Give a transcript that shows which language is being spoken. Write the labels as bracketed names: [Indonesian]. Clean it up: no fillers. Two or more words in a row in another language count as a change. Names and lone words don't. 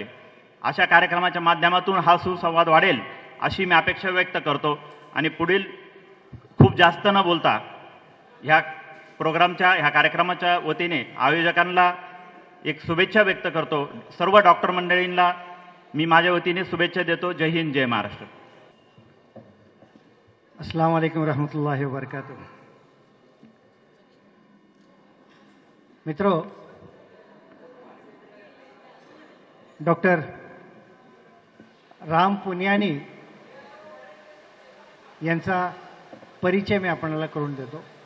[Marathi] अशा कार्यक्रमाच्या माध्यमातून हा सुसंवाद वाढेल अशी मी अपेक्षा व्यक्त करतो. आणि पुढील खूप जास्त न बोलता ह्या कार्यक्रमाच्या वतीने आयोजकांना एक शुभेच्छा व्यक्त करतो. सर्व डॉक्टर मंडळींना मी माझ्या वतीने शुभेच्छा देतो. जय हिंद, जय महाराष्ट्र. [Arabic] السلام عليكم ورحمة الله وبركاته. [Marathi] मित्रों, डॉक्टर राम पुनियानी यांचा परिचय मी आपल्याला करून देतो.